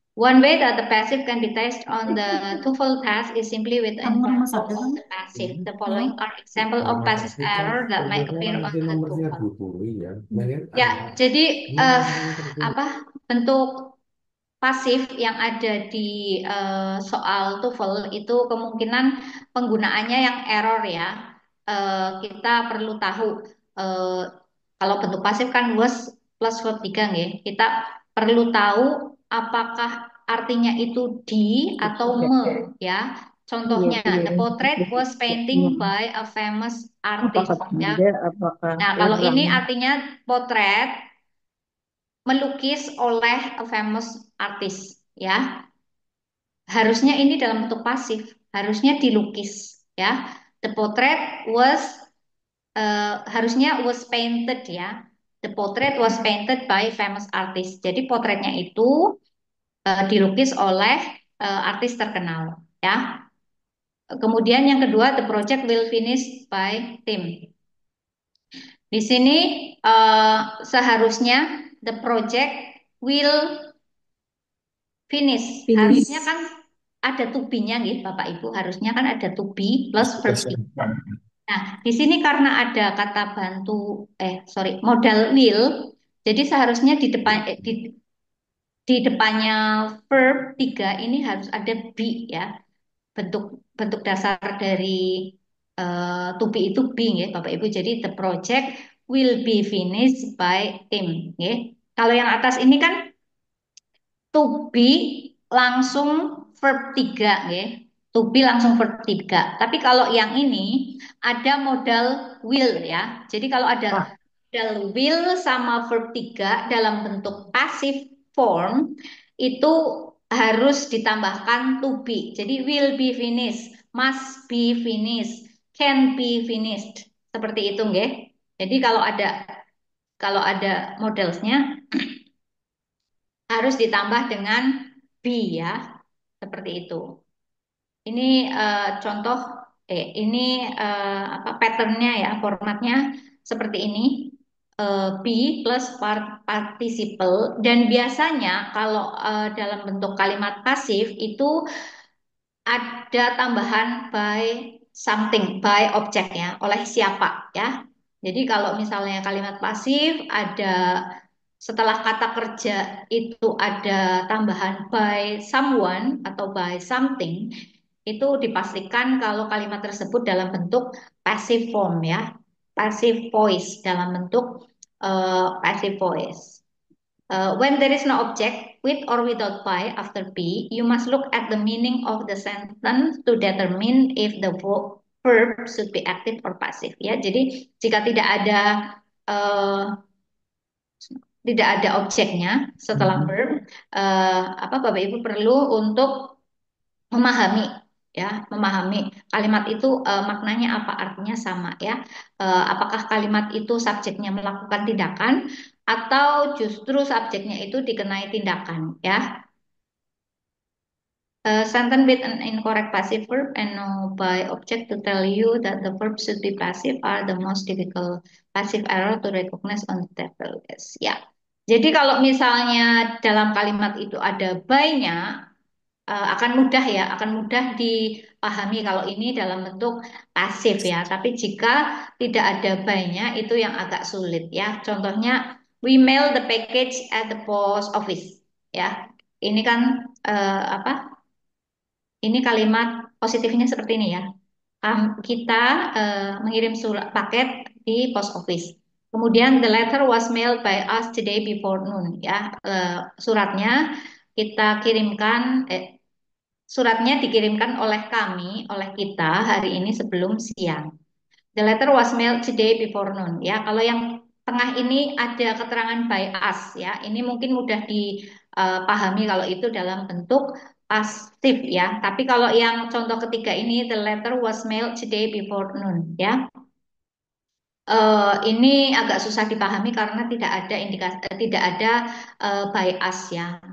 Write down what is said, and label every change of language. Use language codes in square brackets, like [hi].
[en] One way that the passive can be tested on the TOEFL test is simply with an form of the passive. The following are example of passive error that may appear on the TOEFL. [id] Ya, jadi apa bentuk pasif yang ada di soal TOEFL itu kemungkinan penggunaannya yang error ya. Kita perlu tahu eh, kalau bentuk pasif kan was plus verb 3 nggih. Kita perlu tahu apakah artinya itu di atau me ya. Iya, Contohnya, iya. [en] the portrait was painting by a famous artist [id] Apakah ya. dia, apakah Nah, kalau kurang? ini artinya potret melukis oleh [en] a famous artist [id] ya. Harusnya ini dalam bentuk pasif, harusnya dilukis ya. [en] The portrait was [id] harusnya [en] was painted ya. The portrait was painted by famous artist. [id] Jadi potretnya itu dilukis oleh artis terkenal ya. Kemudian yang kedua, [en] the project will finish by Tim. [id] Di sini seharusnya [en] the project will finish. [id] Harusnya [en] Finish. [id] kan ada to be-nya nih, Bapak Ibu. Harusnya kan ada to be plus verb be. Nah, di sini karena ada kata bantu, modal will, jadi seharusnya di depannya verb 3 ini harus ada be ya. Bentuk bentuk dasar dari to be itu be ya, Bapak Ibu. [en] Jadi the project will be finished by Tim ya. [id] Kalau yang atas ini kan to be langsung verb 3 ya. To be langsung verb 3. Tapi kalau yang ini ada modal will ya. Jadi kalau Ah, ada modal will sama verb 3 dalam bentuk passive form itu harus ditambahkan to be. [en] Jadi will be finished, must be finished, can be finished. [id] Seperti itu, nggih. Jadi kalau ada modelsnya harus ditambah dengan be ya, seperti itu. Ini contoh, ini apa patternnya ya, formatnya seperti ini. Be plus participle dan biasanya kalau dalam bentuk kalimat pasif itu ada tambahan by something, by objek ya, oleh siapa ya. Jadi kalau misalnya kalimat pasif ada setelah kata kerja itu ada tambahan by someone atau by something, itu dipastikan kalau kalimat tersebut dalam bentuk passive form ya, passive voice dalam bentuk passive voice. [en] When there is no object, with or without by after be, you must look at the meaning of the sentence to determine if the verb should be active or passive. [id] Ya, jadi jika uh, tidak ada objeknya setelah verb, apa Bapak Ibu perlu untuk memahami ya, memahami kalimat itu maknanya apa, artinya sama ya. Apakah kalimat itu subjeknya melakukan tindakan atau justru subjeknya itu dikenai tindakan ya. [en] Sentence with an incorrect passive verb and no by object to tell you that the verb should be passive are the most difficult passive error to recognize on the table. Yes, ya. [id] Jadi kalau misalnya dalam kalimat itu ada by-nya, akan mudah ya, akan mudah dipahami kalau ini dalam bentuk pasif ya. Tapi jika tidak ada by-nya itu yang agak sulit ya. [en] Contohnya, we mail the package at the post office ya. [id] Ini kan apa? Ini kalimat positifnya seperti ini ya. Kita mengirim surat paket di post office. [en] Kemudian the letter was mailed by us today before noon ya. [id] Suratnya kita kirimkan suratnya dikirimkan oleh kami, oleh kita hari ini sebelum siang. [en] The letter was mailed today before noon. [id] Ya, kalau yang tengah ini ada keterangan by us. Ya, ini mungkin mudah dipahami kalau itu dalam bentuk pasif ya. Tapi kalau yang contoh ketiga ini, [en] the letter was mailed today before noon. [id] Ya, ini agak susah dipahami karena tidak ada indikasi, tidak ada by us ya.